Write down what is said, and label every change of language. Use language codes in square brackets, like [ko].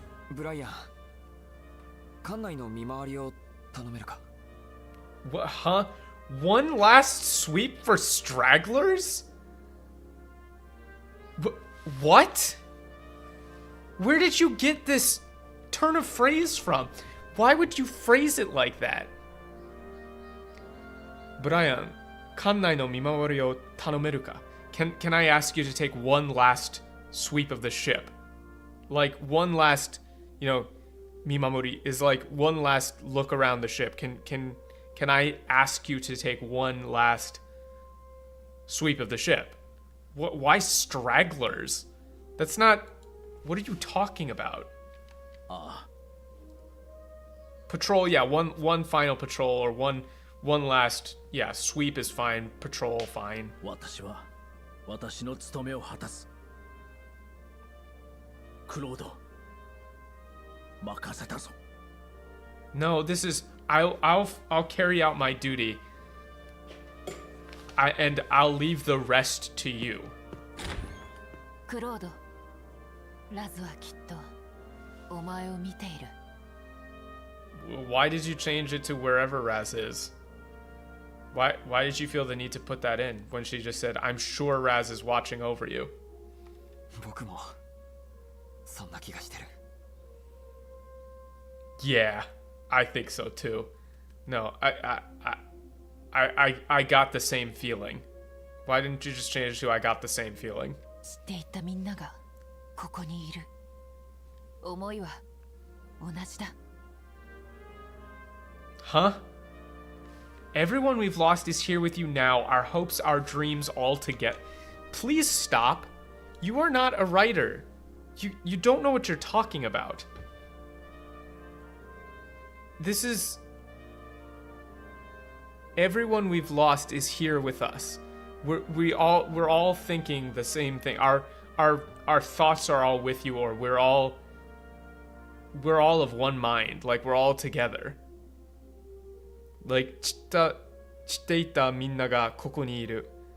[ja] ブライアン、館内の見回りを頼めるか。 [en] What? Huh? One last sweep for stragglers? What? Where did you get this turn of phrase from? Why would you phrase it like that? Brian, [ja] kannai no mimawari o tanomeru ka? [en] Can I ask you to take one last sweep of the ship? Like one last, you know, mimamori is like one last look around the ship. Can I ask you to take one last sweep of the ship? Why stragglers? That's not... What are you talking about? Patrol, yeah, one final patrol or one last... Yeah, sweep is fine, patrol fine. [ja] 私は私の務めを果たす。クロード、任せたぞ。 [en] No, this is... I'll carry out my duty. And I'll leave the rest to you. [ja] クロード、ラズはきっとお前を見ている。 [en] Why did you change it to wherever Raz is? Why did you feel the need to put that in when she just said, I'm sure Raz is watching over you? [ja] 僕もそんな気がしてる。 [en] Yeah, I think so too. No, I got the same feeling. Why didn't you just change it to I got the same feeling? [ja] 知っていたみんながここにいる。思いは同じだ。 [en] Huh? Everyone we've lost is here with you now. Our hopes, our dreams, all together. Please stop. You are not a writer. You don't know what you're talking about. This is... Everyone we've lost is here with us. We're all thinking the same thing. Our thoughts are all with you, or we're all of one mind. Like we're all together. Like [ja] 知っていたみんながここにいる。